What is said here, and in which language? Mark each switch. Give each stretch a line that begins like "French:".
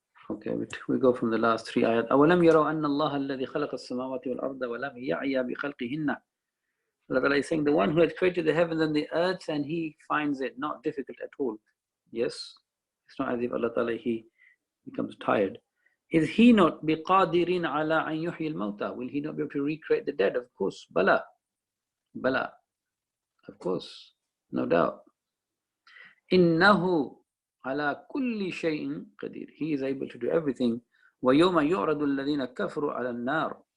English: Okay, we go from the last 3 ayat.
Arabic: أَوَلَمْ يَرَوْا أَنَّ اللَّهَ الَّذِي خَلَقَ السَّمَاوَاتِ وَالْأَرْضَ وَلَمْ يَعْيَ بِخَلْقِهِنَّ.
English: Allah is saying, the one who has created the heavens and the earth, and he finds it not difficult at all. Yes, it's not as if Allah Ta'ala, he becomes tired. Is he not
Arabic: بِقَادِرٍ عَلَىٰ أَن يُحْيِي الْمَوْتَى?
English: Will he not be able to recreate the dead? Of course, Bala. Bala. Of course, no doubt.
Arabic: إِنَّهُ عَلَىٰ كُلِّ شَيْءٍ قَدِيرٍ.
English: He is able to do everything.
Arabic: وَيَوْمَ يُعْرَضُ الَّذِينَ كَفَرُوا عَلَى النَّارِ.